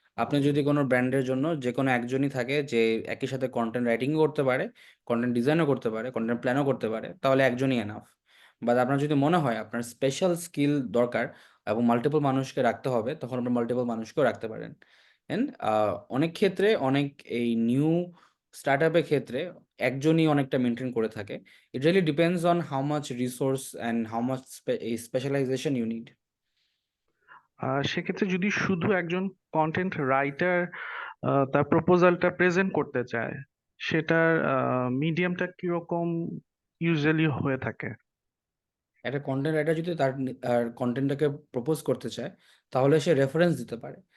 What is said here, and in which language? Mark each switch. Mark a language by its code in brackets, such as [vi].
[bn] আপনি যদি কোনো ব্র্যান্ডের জন্য যে কোনো একজনই থাকে যে একই সাথে কন্টেন্ট রাইটিংও করতে পারে, কন্টেন্ট ডিজাইনও করতে পারে, কন্টেন্ট প্ল্যানও করতে পারে, তাহলে একজনই এনাফ। বাট আপনার যদি মনে হয় আপনার স্পেশাল স্কিল দরকার এবং মাল্টিপল মানুষকে রাখতে হবে, তখন আপনি মাল্টিপল মানুষকেও রাখতে পারেন। এন্ড অনেক ক্ষেত্রে অনেক এই নিউ স্টার্ট আপের ক্ষেত্রে একজনই অনেকটা মেনটেন করে থাকে। [en] It really depends on how much resource and how much specialization you need. [bn] সেক্ষেত্রে যদি শুধু একজন কন্টেন্ট রাইটার তার প্রপোজালটা প্রেজেন্ট করতে চায়, সেটার মিডিয়ামটা কিরকম ইউজুয়ালি হয়ে থাকে? একটা কন্টেন্ট রাইটার যদি তার কন্টেন্টটাকে প্রপোজ করতে চায় তাহলে সে রেফারেন্স দিতে পারে।